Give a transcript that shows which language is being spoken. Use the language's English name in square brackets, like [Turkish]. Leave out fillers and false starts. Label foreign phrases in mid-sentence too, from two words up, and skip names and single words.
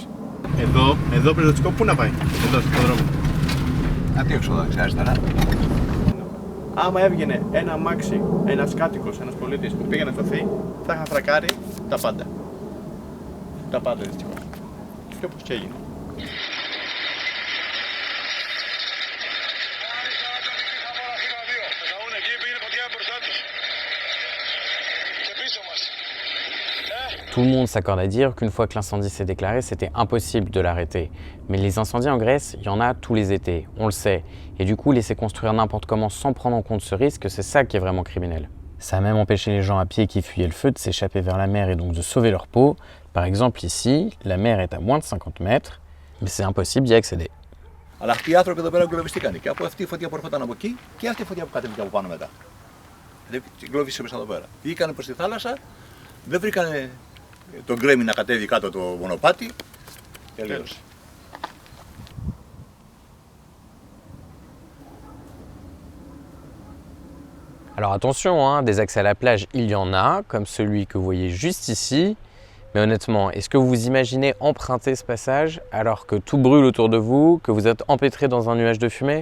[Greek] Εδώ πυροσβεστικό, πού να πάει, εδώ στον δρόμο. Αντίεξοδο αριστερά. Άμα έβγαινε ένα αμάξι, ένας κάτοικος, ένας πολίτης που πήγε να σωθεί, θα είχαν φρακάρει τα πάντα. Τα πάντα δυστυχώς. Και όπως και έγινε. [French] Tout le monde s'accorde à dire qu'une fois que l'incendie s'est déclaré, c'était impossible de l'arrêter. Mais les incendies en Grèce, il y en a tous les étés, on le sait. Et du coup, laisser construire n'importe comment sans prendre en compte ce risque, c'est ça qui est vraiment criminel. Ça a même empêché les gens à pied qui fuyaient le feu de s'échapper vers la mer et donc de sauver leur peau. Par exemple ici, la mer est à moins de 50 mètres, mais c'est impossible d'y accéder. [Greek] Αλλά αυτοί οι άνθρωποι εδώ πέρα εγκλωβιστήκαν και από αυτή η φωτιά που έρχονταν από εκεί και αυτή η φωτιά που κατέβηκε από πάνω μετά. Δηλαδή εγκλωβίστηκε μέσα εδώ πέρα. Βγήκαν προς τη θάλασσα, δεν βρήκαν τον γκρέμι να κατέβει κάτω το μονοπάτι και τελείωσε. [French] Alors attention, hein, des accès à la plage, il y en a, comme celui que vous voyez juste ici. Mais honnêtement, est-ce que vous imaginez emprunter ce passage alors que tout brûle autour de vous, que vous êtes empêtré dans un nuage de fumée?